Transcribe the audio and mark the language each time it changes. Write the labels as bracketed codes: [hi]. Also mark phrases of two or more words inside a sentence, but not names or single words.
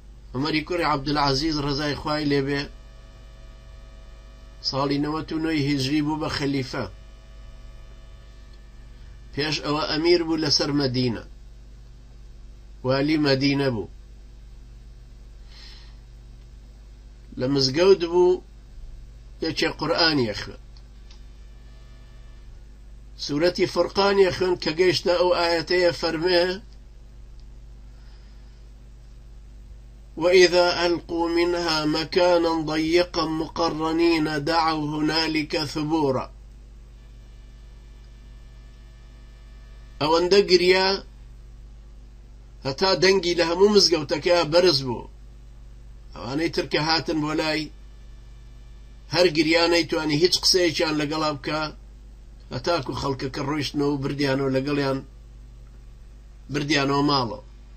[ckb] عمەری کوڕی عەبدولعەزیز ڕەزای خوای لێبێ ساڵی 99 هیجری بوو بە خەلیفە، پێش ئەوە ئەمیر بوو لەسەر مەدینە، والی مەدینە بوو. لە مزگەوت بوو یەکێ قورئانی خوێند، سورەتی فورقانی خوێند کە گەیشتە ئەو ئایەتەیە فەرمێ [ar] وإذا ألقوا منها مكانا ضيقا مقرنين دعوا هنالك ثبورا. [ckb] ئەوەندە گریا هەتا دەنگی لە هەموو مزگەوتەکە بەرز بوو، ئەوانەی ترکە هاتن بۆ لای هەر گریانەی توانی هیچ قسەیەکیان لەگەڵا بکە، هەتاکو خەڵکەکە ڕۆیشتنەوە و بردیانەوە لەگەڵیان بردیانەوە ماڵەوە.